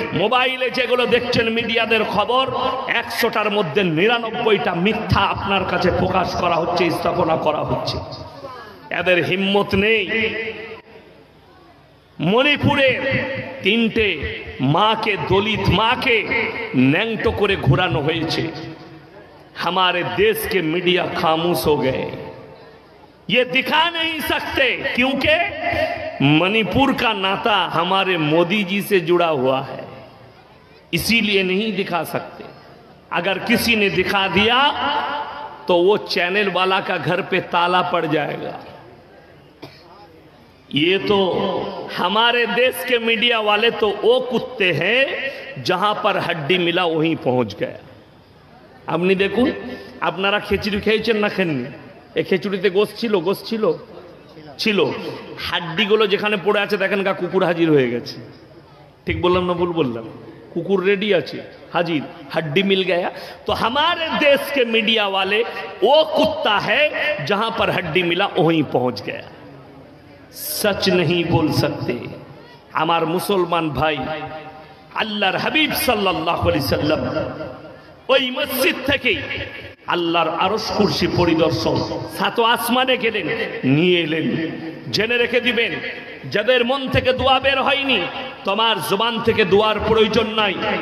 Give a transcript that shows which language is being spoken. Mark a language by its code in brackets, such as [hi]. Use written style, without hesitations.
[bn] মোবাইলে যেগুলো দেখছেন মিডিয়াদের খবর, 100টার মধ্যে 99টা মিথ্যা আপনার কাছে প্রকাশ করা হচ্ছে, স্থাপনা করা হচ্ছে। এদের হিম্মত নেই। মণিপুরে 3টে মাকে, দলিত মাকে ন্যাংটো করে ঘোরানো হয়েছে। [hi] हमारे देश के मीडिया खामोश हो गए, ये दिखा नहीं सकते, क्योंकि मणिपुर का नाता हमारे मोदी जी से जुड़ा हुआ है, इसीलिए नहीं दिखा सकते। अगर किसी ने दिखा दिया तो वो चैनल वाला का घर पे ताला पड़ जाएगा। ये तो हमारे देश के मीडिया वाले तो वो कुत्ते हैं, जहां पर हड्डी मिला वहीं पहुंच गया। [bn] আপনি দেখুন, আপনারা খিচুড়ি খেয়েছেন না খেননি? এই খিচুড়িতে গোশত ছিল, হাড্ডিগুলো যেখানে পড়ে আছে দেখেন গা কুকুর হাজির হয়ে গেছে। ঠিক বললাম না ভুল বললাম? কুকুর রেডি আছে, [hi] हाजिर, हड्डी मिल गया। तो हमारे देश के मीडिया वाले वो कुत्ता है जहां पर हड्डी मिला वहीं पहुंच गया। सच नहीं बोल सकते। [bn] हमार मुसलमान भाई, अल्लाहर हबीब सल्लल्लाहु अलैहि वसल्लम ওই মসজিদ থেকে আল্লাহর আরশ কুরসি পরিদর্শন 7 আসমানে গেলেন, নিয়ে এলেন। জেনে রেখে দিবেন, যাদের মন থেকে দোয়া বের হয়নি, তোমার জবান থেকে দোয়ার প্রয়োজন নাই।